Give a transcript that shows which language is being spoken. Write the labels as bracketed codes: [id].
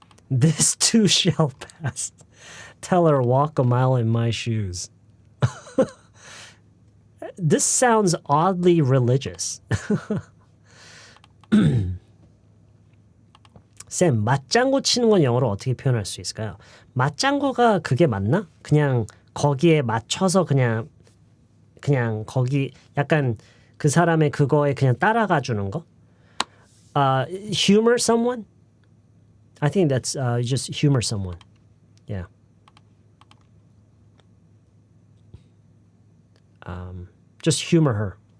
[en] This too shall pass. Tell her, walk a mile in my shoes. This sounds oddly religious. [ko] 쌤, 맞장구 치는 건 영어로 어떻게 표현할 수 있을까요? 맞장구가 그게 맞나? 그냥 거기에 맞춰서 그냥 거기 약간 그 사람의 그거에 그냥 따라가 주는 거? [en] Humor someone? I think that's just humor someone. Yeah. Just humor her.